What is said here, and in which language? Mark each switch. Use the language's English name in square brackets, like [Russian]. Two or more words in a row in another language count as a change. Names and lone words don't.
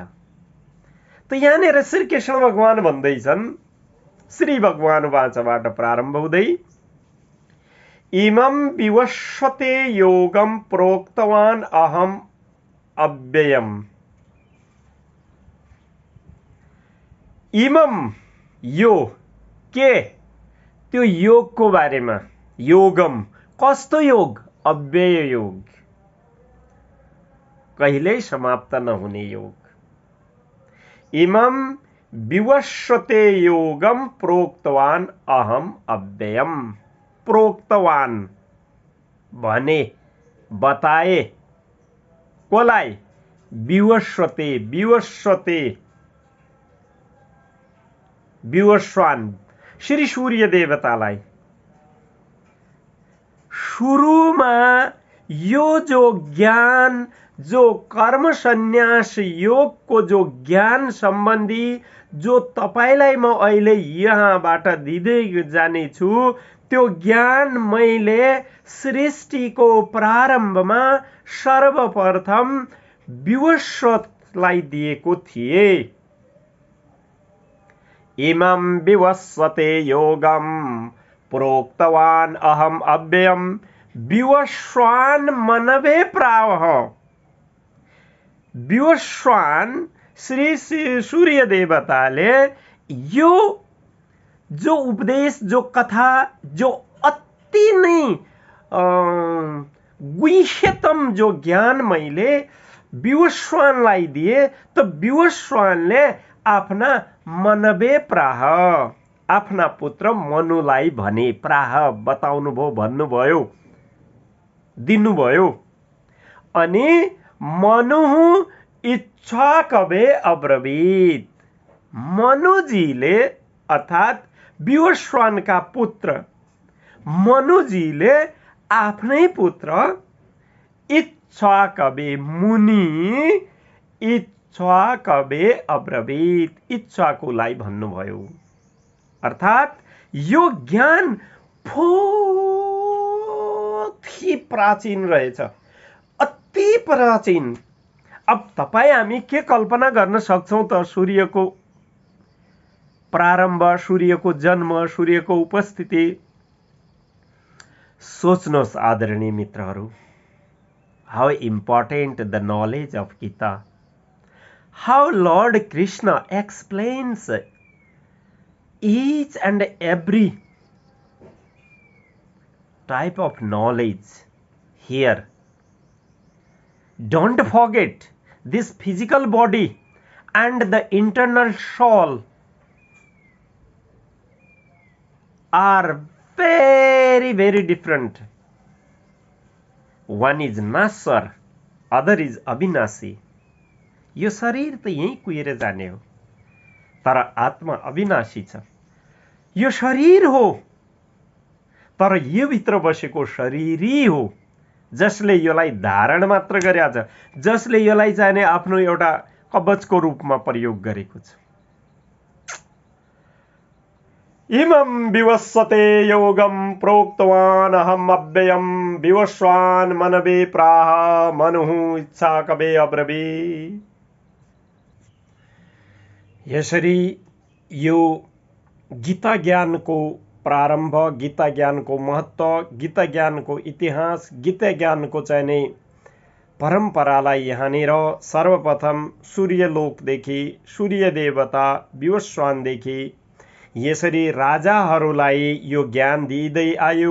[Nepali] त यहाँनिर श्रीकृष्ण भगवान भन्दैछन्, श्री भगवान वाचबाट प्रारम्भ हुँदै [Sanskrit] इमं विवस्वते योगम प्रोक्तवान अहम अव्ययम। [Nepali] इमम यो के, त्यो योगको बारेमा। योगम कस्तो योग? अव्यय योग, कहिल्यै समाप्त नहुने योग। [Sanskrit] इमं विवस्वते योगम प्रोक्तवान अहम अव्ययम। [Nepali] प्रोक्तवान भने, बताए, कोलाई? [Sanskrit] विवस्वते, विवस्वते, [Nepali] विवस्वान श्री सूर्य देवतालाई। सुरुमा यो जो ज्ञान, जो कर्म सन्यास योग को जो ज्ञान सम्बन्धी जो तपाईलाई म अहिले यहाँबाट दिँदै जाने छु, त्यो ज्ञान मैले सृष्टिको प्रारम्भमा सर्वप्रथम विवस्वतलाई दिएको थिए। [Sanskrit] इमं विवस्वते योगम प्रोक्तवान अहम अव्ययम विवस्वान मनवे प्रावः। [Nepali] विवस्वान श्री सूर्य देवताले यो जो उपदेश, जो कथा, जो अति नै गुह्यतम जो ज्ञान मैले विवस्वानलाई दिए, त विवस्वानले आफ्ना [Sanskrit] मनवे प्राह, [Nepali] आफ्ना पुत्र मनुलाई भने, प्राह बताउनु भयो, भन्नुभयो, दिनुभयो। [Sanskrit] अनि मनुः इच्छा कवे अब्रवीत। [Nepali] मनुजीले अर्थात विवस्वानका पुत्र मनुजीले आफ्नै पुत्र [Sanskrit] इक्ष्वाकवे मुनि इक्ष्वाकवे अब्रवीत, [Nepali] इक्ष्वाकुलाई भन्नुभयो। अर्थात् यो ज्ञान [Hindi] बहुत ही [Nepali] प्राचीन रहेछ, अति प्राचीन। अब तपाईँ हामी के कल्पना गर्न सक्छौँ त सूर्यको प्रारम्भ, सूर्यको जन्म, सूर्यको उपस्थिति। सोच्नुहोस् आदरणीय मित्रहरू, [English] how important the knowledge of Gita, how Lord Krishna explains each and every type of knowledge here. Don't forget, this physical body and the internal soul are very, very different. One is Nasar, other is Abhinasi. [Nepali] यो शरीर त यही कुहिएर जाने हो, तर आत्मा अविनाशी छ। यो शरीर हो, तर यो भित्र बसेको शरीरी हो, जसले यसलाई धारण मात्र गरेको छ, जसले यसलाई चाहिने आफ्नो एउटा कवचको रूपमा प्रयोग गरेको छ। [Sanskrit] इमं विवस्वते योगं प्रोक्तवान अहम् अव्ययं विवस्वान् मनवे प्राह मनुः इच्छाकवे अब्रवीत्। [Nepali] यसरी यो गीता ज्ञानको प्रारम्भ, गीता ज्ञानको महत्त्व, गीता ज्ञानको इतिहास, गीता ज्ञानको चाहिने परम्परालाई यहाँनिर सर्वप्रथम सूर्यलोकदेखि, सूर्य देवता विवस्वानदेखि यसरी राजाहरूलाई यो ज्ञान दिँदै आयो।